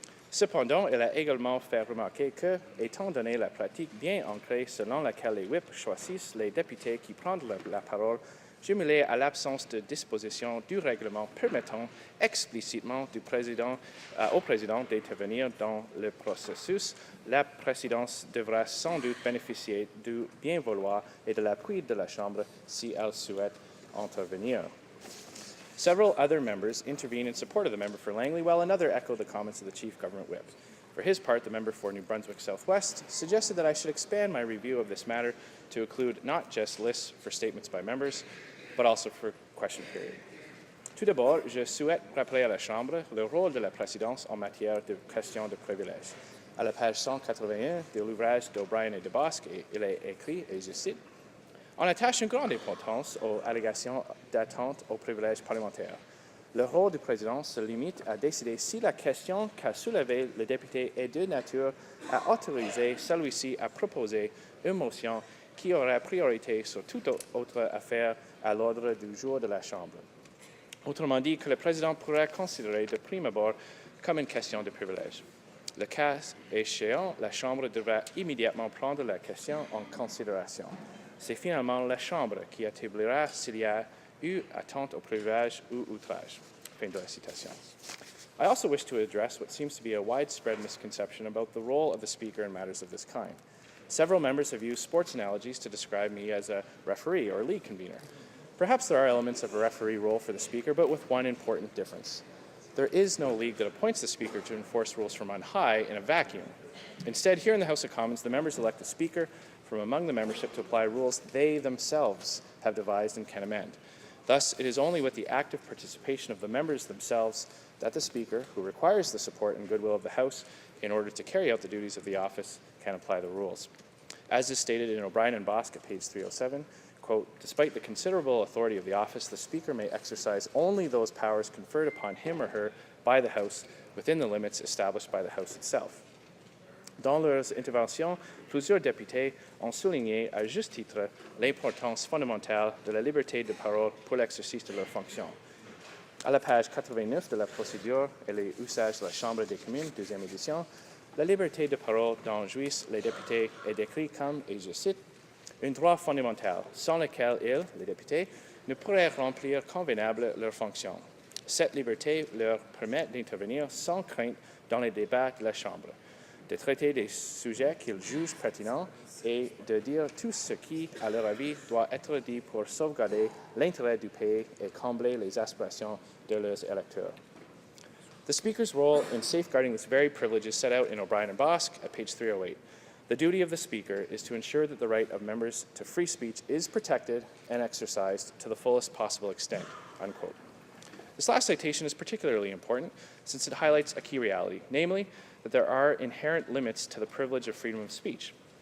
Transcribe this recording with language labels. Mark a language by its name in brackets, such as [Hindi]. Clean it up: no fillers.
[French] Cependant, il a également fait remarquer que, étant donné la pratique bien ancrée selon laquelle les whips choisissent les députés qui prennent la parole, jumelée à l'absence de disposition du règlement permettant explicitement au président d'intervenir dans le processus, la présidence devra sans doute bénéficier du bien vouloir et de l'appui de la Chambre si elle souhaite intervenir. [English] Several other members intervened in support of the member for Langley, while another echoed the comments of the Chief Government Whip. For his part, the member for New Brunswick Southwest suggested that I should expand my review of this matter to include not just lists for statements by members, but also for question period. [French] Tout d'abord, je souhaite rappeler à la Chambre le rôle de la présidence en matière de questions de privilèges. À la page 181 de l'ouvrage d'O'Brien et de Bosque, il est écrit, et je cite, on attache une grande importance aux allégations d'atteinte aux privilèges parlementaires. Le rôle du président se limite à décider si la question qu'a soulevée le député est de nature à autoriser celui-ci à proposer une motion qui aura priorité sur toute autre affaire à l'ordre du jour de la Chambre. Autrement dit, que le président pourra considérer de prime abord comme une question de privilège. Le cas échéant, la Chambre devra immédiatement prendre la question en considération. C'est finalement la Chambre qui établira s'il y a eu atteinte au privilège ou outrage. Fin de la citation. [English] I also wish to address what seems to be a widespread misconception about the role of the Speaker in matters of this kind. Several members have used sports analogies to describe me as a referee or league convener. Perhaps there are elements of a referee role for the Speaker, but with one important difference. There is no league that appoints the Speaker to enforce rules from on high in a vacuum. Instead, here in the House of Commons, the members elect the Speaker from among the membership to apply rules they themselves have devised and can amend. Thus, it is only with the active participation of the members themselves that the Speaker, who requires the support and goodwill of the House in order to carry out the duties of the office, can apply the rules. As is stated in O'Brien and Bosque at page 307, quote, despite the considerable authority of the office, the Speaker may exercise only those powers conferred upon him or her by the House within the limits established by the House itself. [French] Dans leurs interventions, plusieurs députés ont souligné à juste titre l'importance fondamentale de la liberté de parole pour l'exercice de leurs fonctions. À la page 89 de la procédure et les usages de la Chambre des communes, deuxième édition, la liberté de parole dont jouissent les députés est décrite comme, et je cite, un droit fondamental sans lequel ils, les députés, ne pourraient remplir convenablement leurs fonctions. Cette liberté leur permet d'intervenir sans crainte dans les débats de la Chambre, de traiter des sujets qu'ils jugent pertinents et de dire tout ce qui, à leur avis, doit être dit pour sauvegarder l'intérêt du pays et combler les aspirations de leurs électeurs. [English] The Speaker's role in safeguarding this very privilege is set out in O'Brien and Bosque at page 308. The duty of the Speaker is to ensure that the right of members to free speech is protected and exercised to the fullest possible extent, unquote. This last citation is particularly important since it highlights a key reality, namely that there are inherent limits to the privilege of freedom of speech.